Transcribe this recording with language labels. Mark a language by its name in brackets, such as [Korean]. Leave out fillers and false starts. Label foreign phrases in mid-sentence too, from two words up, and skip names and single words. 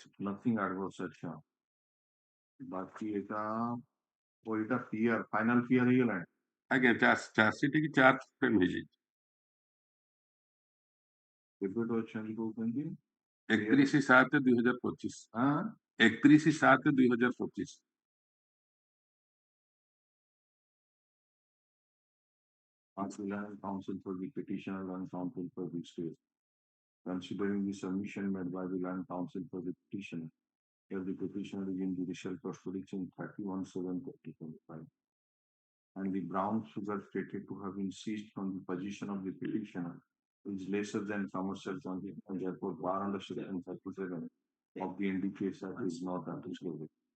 [English] nothing adverse [Odia] ଆଚ୍ଛା ବାକି ଏଟା ଓ ଏଟା ପିଆର [English] final PR [Odia] ହେଇଗଲାଣି ଆଜ୍ଞା [English] charge sheet [Odia] କି [English] charge frame [Odia] ହେଇଯାଇଛି କେବେଠୁ ଅଛନ୍ତି କହୁଛନ୍ତି 31/7/2025 ହଁ 31/7/2025 [English] Council for the petitioner and counsel for the state. Considering the submission made by the land council for the petitioner, if the petitioner is in judicial custody since 31/7/2025, and the brown sugar stated to have been seized from the possession of the petitioner is lesser than commercial quantity, and therefore bar under section 37 of the NDPS Act is not applicable.